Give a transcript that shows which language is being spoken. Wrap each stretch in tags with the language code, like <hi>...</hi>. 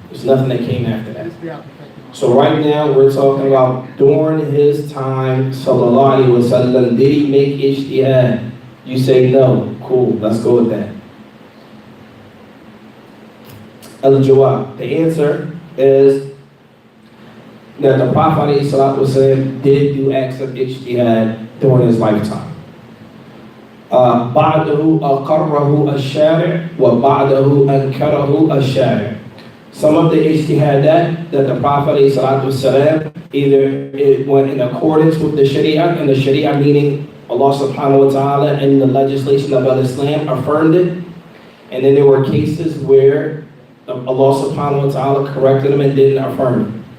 <en>There's nothing that came after that. So right now we're talking about during his time, sallallahu alaihi wasallam, did he make ijtihad? You say no. Cool, let's go with that. Al-Jawab. The answer is that the Prophet alayhi salatu wasallam did do acts of ijtihad during his lifetime.</en> <ar>بعده أقره الشارع وبعده أنكره الشارع.</ar> <en>Some of the ijtihadat that the Prophet ﷺ, either it went in accordance with the Sharia, and the Sharia meaning Allah subhanahu wa ta'ala and the legislation of Islam affirmed it, and then there were cases where Allah subhanahu wa ta'ala corrected them and didn't affirm it.</en>